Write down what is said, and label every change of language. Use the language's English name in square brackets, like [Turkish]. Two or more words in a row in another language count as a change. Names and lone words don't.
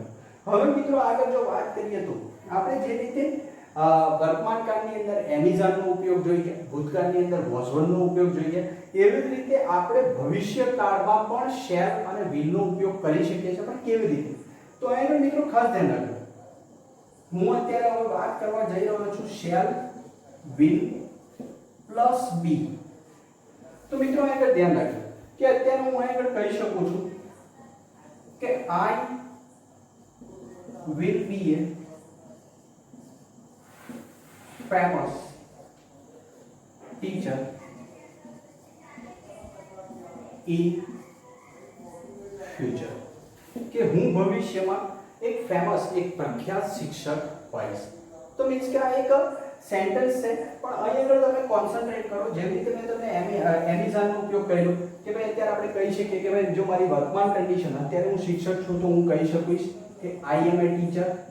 [Gujarati] હવે મિત્રો આગળ જો વાત કરીએ તો આપણે જે રીતે વર્તમાન કાળની અંદર એમેઝોનનો ઉપયોગ જોઈએ, ભૂતકાળની અંદર વોઝવનનો ઉપયોગ જોઈએ, એવી જ રીતે આપણે ભવિષ્ય કાળમાં પણ શેલ અને વિલનો ઉપયોગ કરી શકીએ છીએ. પણ કેવી રીતે? તો એનું મિત્રો ખાસ ધ્યાન રાખજો. હું અત્યારે હવે વાત કરવા જઈ રહ્યો છું [English] shall will plus be. [Gujarati] તો મિત્રો આગળ ધ્યાન રાખજો કે અત્યારે હું આગળ કહી શકું છું કે [English] I will be a famous teacher in future. [Gujarati] કે હું ભવિષ્યમાં એક ફેમસ એક પ્રખ્યાત શિક્ષક હોઈશ. તો મીન્સ કે આ એક સેન્ટેન્સ છે, પણ અહીં આગળ તમે કોન્સન્ટ્રેટ કરો. જેવી રીતે મેં તમને એમેઝોનનો ઉપયોગ કર્યો કે ભાઈ અત્યારે આપણે કહી શકીએ કે ભાઈ જો મારી વર્તમાન કન્ડિશન અત્યારે હું શિક્ષક છું તો હું કહી શકીશ કે [English] I am a teacher.